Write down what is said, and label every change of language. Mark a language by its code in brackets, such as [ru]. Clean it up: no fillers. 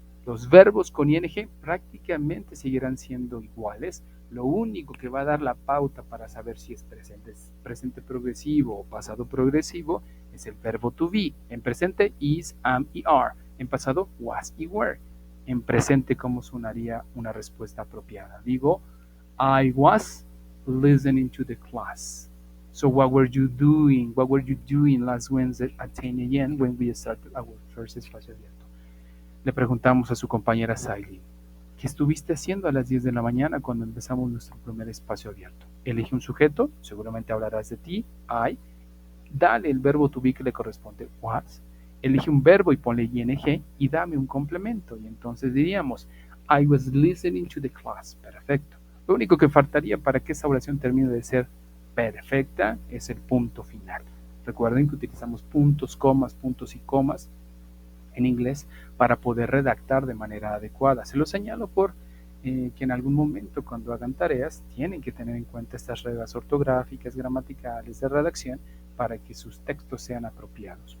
[es] Los verbos con ing prácticamente seguirán siendo iguales. Lo único que va a dar la pauta para saber si es presente progresivo o pasado progresivo es el verbo to be. En presente, is, am y are. En pasado, was y were. En presente, ¿cómo sonaría una respuesta apropiada? [en] Digo, I was listening to the class. So what were you doing? What were you doing last Wednesday at 10 a.m. when we started our first espacio abierto? [es] Le preguntamos a su compañera Sailin, ¿qué estuviste haciendo a las 10 de la mañana cuando empezamos nuestro primer espacio abierto? Elige un sujeto, seguramente hablarás de ti, I. Dale el verbo to be que le corresponde, was. Elige un verbo y ponle ing y dame un complemento. Y entonces diríamos, [en] I was listening to the class. [es] Perfecto. Lo único que faltaría para que esa oración termine de ser perfecta es el punto final. Recuerden que utilizamos puntos y comas en inglés para poder redactar de manera adecuada. Se lo señalo por que en algún momento cuando hagan tareas tienen que tener en cuenta estas reglas ortográficas, gramaticales, de redacción para que sus textos sean apropiados.